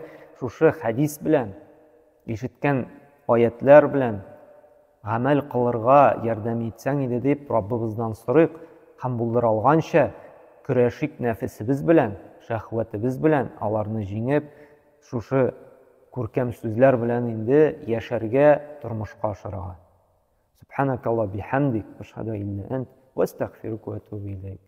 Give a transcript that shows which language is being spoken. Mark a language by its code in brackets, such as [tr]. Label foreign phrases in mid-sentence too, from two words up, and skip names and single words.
[tt] Шушы хадис белән, ишеткән аятлар белән гамәл кылырга ярдәм итсәң иде дип Раббыбыздан сорыйк һәм булдыра алганча көрәшик нәфесебез белән, шәһвәтебез белән аларны җиңеп, шушы күркәм сүзләр белән инде яшәргә, тормышка ашырга. [ar] سبحانك اللهم بحمدك أشهد إلا أنت وأستغفرك وأتوب إليك.